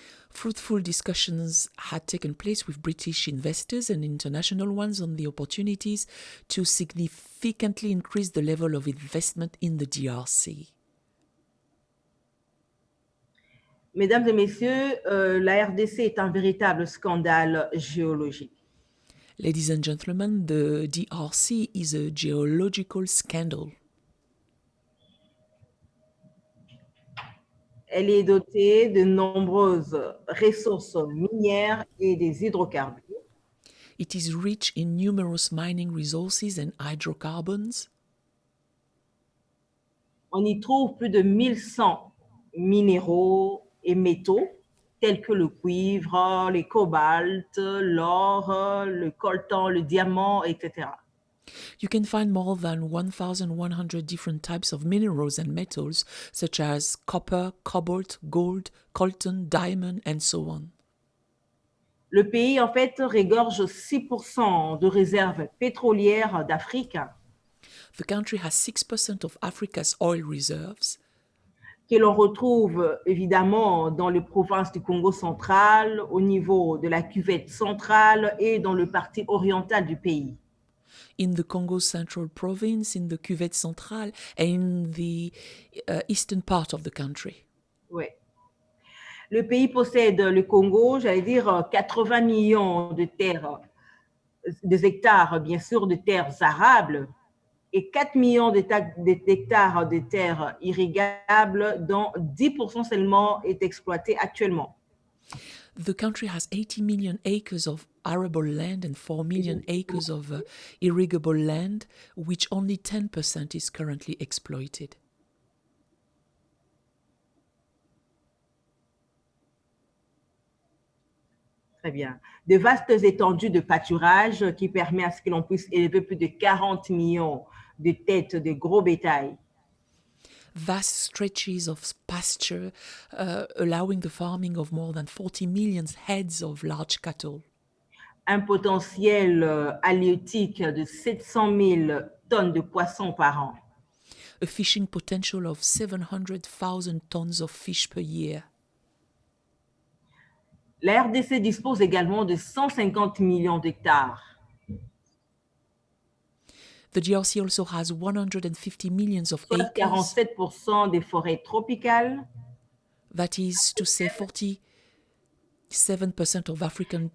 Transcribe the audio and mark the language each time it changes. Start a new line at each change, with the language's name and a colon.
English: Fruitful discussions had taken place with British investors and international ones on the opportunities to significantly increase the level of investment in the DRC.
French: Mesdames et messieurs, la RDC est un véritable scandale géologique.
English: Ladies and gentlemen, the DRC is a geological scandal.
French: Elle est dotée de nombreuses ressources minières et des hydrocarbures.
English: It is rich in numerous mining resources and hydrocarbons.
French: On y trouve plus de 1100 minéraux et métaux, tels que le cuivre, les cobaltes, l'or, le coltan, le diamant, etc.
English: You can find more than 1,100 different types of minerals and metals, such as copper, cobalt, gold, coltan, diamond, and so on.
French: Le pays, en fait, regorge 6% de réserves pétrolières d'Afrique,
English: The country has 6% of Africa's oil reserves,
French: que l'on retrouve évidemment dans les provinces du Congo central, au niveau de la cuvette centrale et dans le parti oriental du pays.
English: in the Congo Central Province, in the Cuvette Centrale, and in the eastern part of the country.
French: Ouais. Le pays possède, le Congo, j'allais dire, 80 millions de terres, des hectares, bien sûr, de terres arables et 4 millions d'hectares de terres irrigables, dont 10% seulement est exploité actuellement.
English: The country has 80 million acres of arable land and 4 million acres of irrigable land, which only 10% is currently exploited.
French: Très bien. De vastes étendues de pâturage qui permet à ce que l'on puisse élever plus de 40 millions de têtes de gros bétail.
English: Vast stretches of pasture allowing the farming of more than 40 million heads of large cattle.
French: Un potentiel halieutique de 700 000 tonnes de poissons par an.
English: A fishing potential of 700,000 tons of fish per year.
French: La RDC dispose également de 150 millions d'hectares.
English: The DRC also has 150 millions of
French: Soit
English: acres.
French: 47% des forêts tropicales
English: That is to say 47% of African